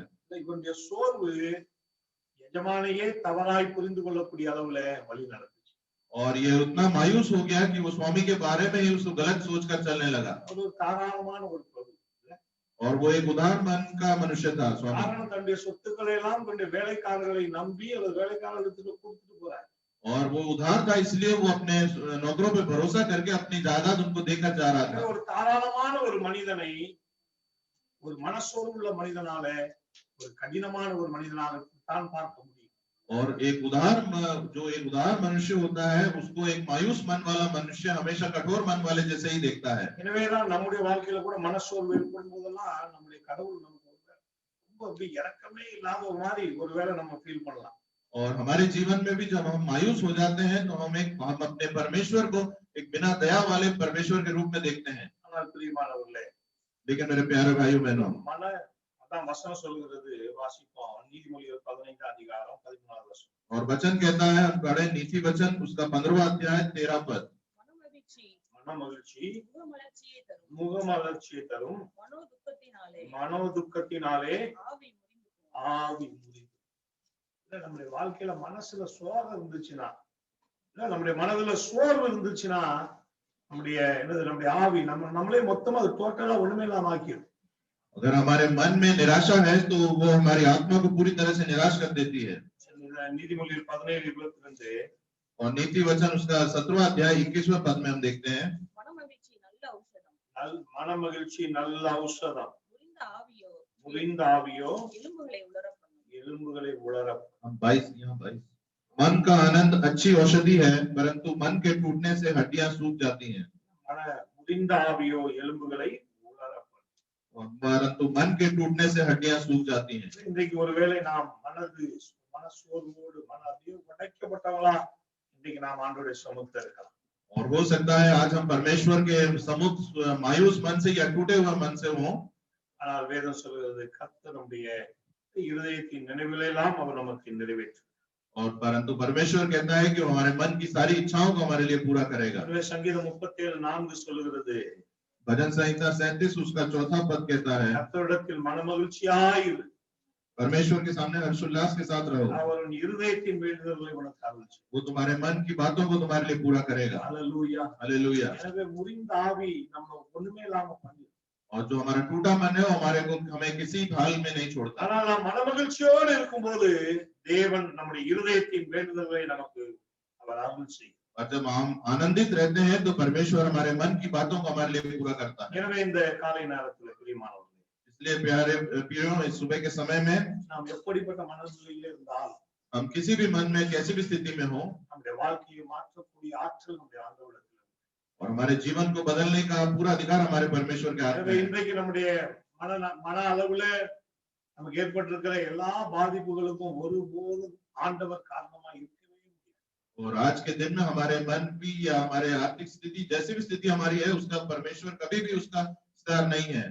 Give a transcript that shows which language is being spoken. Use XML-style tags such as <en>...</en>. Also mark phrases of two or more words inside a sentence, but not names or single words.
<ta>இவனுடைய சோர்வு எஜமானையே தவறாய் புரிந்து கொள்ளக்கூடிய அளவுல வழி நடந்துச்சு.</ta> <hi>और ये उतना मायूस हो गया कि वो स्वामी के बारे में ही उसको गलत सोचकर चलने लगा।</hi> <ta>அது ஒரு தாராளமான ஒரு பிரபு.</ta> <hi>और वो एक उदार मन का मनुष्य था स्वामी।</hi> <ta>காரணம் தன்னுடைய சொத்துக்களை எல்லாம் தன்னுடைய வேலைக்காரர்களை நம்பி அல்லது வேலைக்காரர்களுக்கு கொடுத்துட்டு போறார்.</ta> <hi>और वो उधार था, इसलिए वो अपने नौकरों पे भरोसा करके अपनी जायदाद उनको देकर जा रहा था।</hi> <ta>ஒரு தாராளமான ஒரு மனிதனை ஒரு மனசோர்வுள்ள மனிதனால ஒரு கடினமான ஒரு மனிதனால தான் பார்க்க முடியும்.</ta> <hi>और एक उदार मनुष्य होता है, उसको एक मायूस मन वाला मनुष्य हमेशा कठोर मन वाले जैसे ही देखता है।</hi> <ta>எனவேதான் நம்முடைய வாழ்க்கையில கூட மனசோர்வு ஏற்படும் போதெல்லாம் நம்முடைய கடவுள் நமக்கு ரொம்ப அப்படி இரக்கமே இல்லாத ஒரு மாதிரி ஒருவேளை நம்ம ஃபீல் பண்ணலாம்.</ta> <hi>और हमारे जीवन में भी जब हम मायूस हो जाते हैं तो हम अपने परमेश्वर को एक बिना दया वाले परमेश्वर के रूप में देखते हैं।</hi> <ta>ஆனால் பிரியமானவர்களே,</ta> <hi>लेकिन मेरे प्यारे भाइयों बहनों,</hi> <ta>அதான் வசனம் சொல்கிறது, வாசிப்போம் நீதிமொழிகள் 15 அதிகாரம் 13வது வசனம்.</ta> <hi>और वचन कहता है, हम पढ़े नीति वचन उसका 15वां अध्याय 13 पद।</hi> <ta>மனமகிழ்ச்சி முகமலர்ச்சியை தரும், மனோ துக்கத்தினாலே ஆவி முறிந்து. நம்முடைய வாழ்க்கையில மனசுல சோர்வு இருந்துச்சுன்னா, நம்முடைய மனதுல சோர்வு இருந்துச்சுன்னா, நம்முடைய ஆவி நம்மளே மொத்தமா அது டோட்டலா ஒண்ணுமே இல்லாம ஆக்கிடும்.</ta> <hi>अगर हमारे मन में निराशा है तो वो हमारी आत्मा को पूरी तरह से निराश कर देती है।</hi> <ta>நீதிமொழிகள் 17:22</ta> <hi>और नीति वचन उसका 17वां अध्याय 21वें पद में हम देखते हैं,</hi> <ta>மனமகிழ்ச்சி நல்ல ஔஷதம், முறிந்த ஆவியோ எலும்புகளை உலர.</ta> <hi>22 मन का आनंद अच्छी औषधि है, परंतु मन के टूटने से हड्डियां सूख जाती हैं।</hi> <ta>முறிந்த ஆவியோ எலும்புகளை உலர.</ta> <hi>परंतु मन के टूटने से हड्डियां सूख जाती हैं।</hi> <ta>இன்றைக்கு ஒருவேளை நாம் மனசோர்வோடு அப்படியே உடைக்கப்பட்டவளா இன்றைக்கு நாம் ஆண்டவருடைய சமூகத்தில் இருக்கலாம்.</ta> <hi>और हो सकता है आज हम परमेश्वर के समुख मायूस मन से या टूटे हुए मन से हों।</hi> <ta>ஆனால் வேதம் சொல்கிறது, கர்த்தர் நம்முடைய இருதயத்தின் நினைவுகளை எல்லாம் அவர் நமக்கு நிறைவேற்றும்.</ta> <hi>और परंतु परमेश्वर कहता है कि हमारे मन की सारी इच्छाओं को हमारे लिए पूरा करेगा।</hi> <ta>சங்கீதம் 37:4 சொல்லுகிறது,</ta> <hi>भजन संहिता 37 उसका 4था पद कहता है,</hi> <ta>கர்த்தரிடத்தில் மனமகிழ்ச்சியாயிரு,</ta> <hi>परमेश्वर के सामने हर्षोल्लास के साथ रहो,</hi> <ta>அவரின் இருதயத்தின் வேண்டுதல்களை உனக்கு அருள் செய்வார்.</ta> <hi>वो तुम्हारे मन की बातों को तुम्हारे लिए पूरा करेगा।</hi> <ta>ஹல்லேலூயா,</ta> <hi>हालेलुया।</hi> <ta>எனவே முறிந்த ஆவி நம்ம ஒண்ணுமே இல்லாம பண்ணி,</ta> <hi>और जो हमारा टूटा मन है वो हमें किसी हाल में नहीं छोड़ता।</hi> <ta>ஆனால் நாம் மனமகிழ்ச்சியோடு இருக்கும்போது தேவன் நம்முடைய இருதயத்தின் வேண்டுதல்களை நமக்கு அவர் அருள் செய்வார்.</ta> <hi>और जब हम आनंदित रहते हैं तो परमेश्वर हमारे मन की बातों को हमारे लिए पूरा करता है।</hi> <ta>எனவே இந்த காலை நேரத்தில் பிரியமானவர்களே,</ta> <hi>इसलिए प्यारे प्रियो, इस सुबह के समय में</hi> <ta>நாம் எப்படிப்பட்ட மனநிலையில் இருந்தால்,</ta> <hi>हम किसी भी मन में कैसी भी स्थिति में हो,</hi> <ta>நம்முடைய வாழ்க்கையை மாற்றக்கூடிய ஆற்றல் நம்முடைய ஆண்டவரிடத்தில்.</ta> <hi>और हमारे जीवन को बदलने का पूरा अधिकार हमारे परमेश्वर के हाथ में है।</hi> <ta>இன்றைக்கு நம்முடைய மன அளவுல நமக்கு ஏற்பட்டிருக்கிற எல்லா பாதிப்புகளுக்கும் ஒருபோதும் ஆண்டவர் காரணமா இருக்கவே முடியாது.</ta> <hi>और आज के दिन में हमारे मन की या हमारे आर्थिक स्थिति जैसी भी स्थिति हमारी है, उसका परमेश्वर कभी भी उसका स्तर नहीं है।</hi>